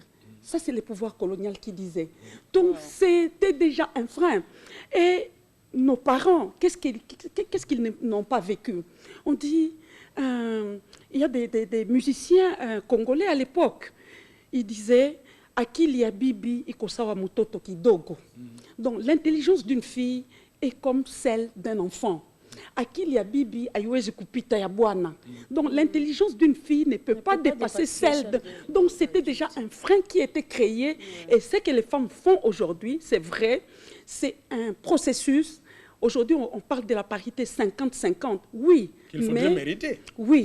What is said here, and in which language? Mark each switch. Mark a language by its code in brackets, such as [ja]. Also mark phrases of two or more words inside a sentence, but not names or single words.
[fr] Ça, c'est le pouvoir colonial qui disait. Donc, c'était déjà un frein. Et nos parents, qu'est-ce qu'ils n'ont pas vécu? On dit, il y a des musiciens congolais à l'époque. Ils disaient, [sw] Akili ya bibi ikosawa mutoto kidogo. [fr] Donc, l'intelligence d'une fille est comme celle d'un enfant. [sw] Akili ya bibi haiwezi kupita ya bwana. [fr] Donc l'intelligence d'une fille ne peut pas dépasser celle de... Donc c'était déjà un frein qui était créé. Et ce que les femmes font aujourd'hui, c'est vrai, c'est un processus. Aujourd'hui, on parle de la parité 50-50. Oui. Qu'il faudrait mériter. Oui.